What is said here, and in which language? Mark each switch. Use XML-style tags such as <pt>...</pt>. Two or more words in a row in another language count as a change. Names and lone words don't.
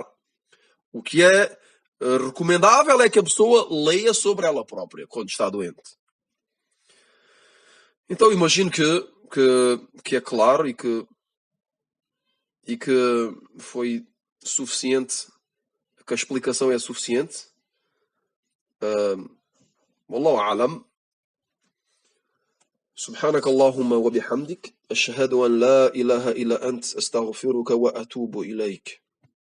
<pt>O que é recomendável é que a pessoa leia sobre ela própria quando está doente. Então imagino que é claro e que foi suficiente, que a explicação é suficiente.</pt> <ar>والله أعلم. سبحانك اللهم وبحمدك أشهد أن لا إله إلا أنت أستغفرك وأتوب إليك</ar>